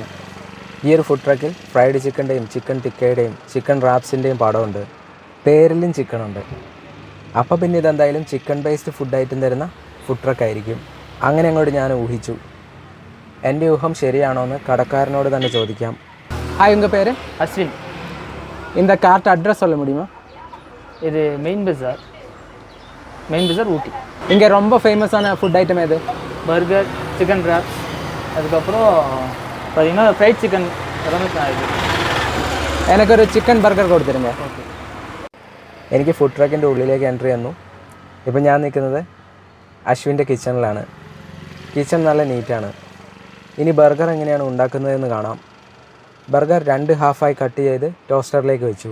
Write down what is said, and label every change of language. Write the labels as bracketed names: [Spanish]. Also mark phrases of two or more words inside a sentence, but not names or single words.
[Malayalam] ഈ ഒരു [English] food truck fried chicken [Malayalam] ചിക്കൻ ടിക്കയുടെയും ചിക്കൻ റാപ്സിൻ്റെയും പടമുണ്ട്. പേരിലും ചിക്കനുണ്ട്. അപ്പോൾ പിന്നെ ഇതെന്തായാലും [English] chicken based food item [Malayalam] തരുന്ന [English] food truck [Malayalam] ആയിരിക്കും. അങ്ങനെ അങ്ങോട്ട് ഞാൻ ഊഹിച്ചു. എൻ്റെ ഊഹം ശരിയാണോ എന്ന് കടക്കാരനോട് തന്നെ ചോദിക്കാം. [Tamil] ஹாய், உங்கள் பேர்? அஸ்வின். இந்த [English] cart address [Tamil] சொல்ல முடியுமா? இது மெயின் பஜார் ஊட்டி. இங்கே ரொம்ப ஃபேமஸான [English] food item [Tamil] எது? பர்கர், [English] chicken wraps, [Tamil] அதுக்கப்புறம் பார்த்தீங்கன்னா [English] fried chicken [Tamil] எல்லாமே இருக்குது. [Malayalam] എനിക്കൊരു [English] chicken burger [Malayalam] കൊടുത്തിരുங்க. [Tamil] ஓகே. [Malayalam] എനിക്ക് [English] food truck [Malayalam] ഉള്ളിലേക്ക് എൻട്രി തന്നു. ഇപ്പം ഞാൻ നിൽക്കുന്നത് അശ്വിൻ്റെ കിച്ചണിലാണ്. കിച്ചൺ നല്ല നീറ്റാണ്. ഇനി ബർഗർ എങ്ങനെയാണ് ഉണ്ടാക്കുന്നതെന്ന് കാണാം. ബർഗർ 2 ഹാഫായി കട്ട് ചെയ്ത് ടോസ്റ്ററിലേക്ക് വെച്ചു.